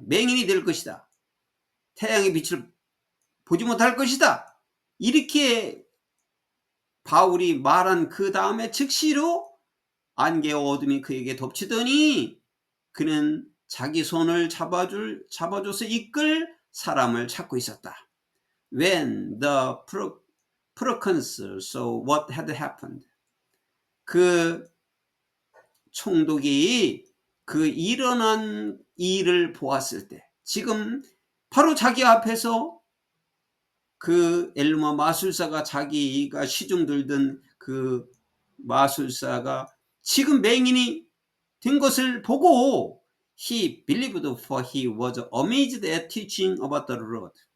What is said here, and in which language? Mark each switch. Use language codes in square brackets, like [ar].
[ko] 맹인이 될 것이다. 태양의 빛을 보지 못할 것이다. 이렇게 바울이 말한 그 다음에 즉시로 안개와 어둠이 그에게 덮치더니 그는 자기 손을 잡아줘서 이끌 사람을 찾고 있었다. [en] When the proconsul saw what had happened. [ko] 그 총독이 그 일어난 일을 보았을 때 지금 바로 자기 앞에서 그 엘루마 마술사가 자기가 시중 들던 그 마술사가 지금 맹인이 된 것을 보고 [en] he believed for he was amazed at teaching about the Lord.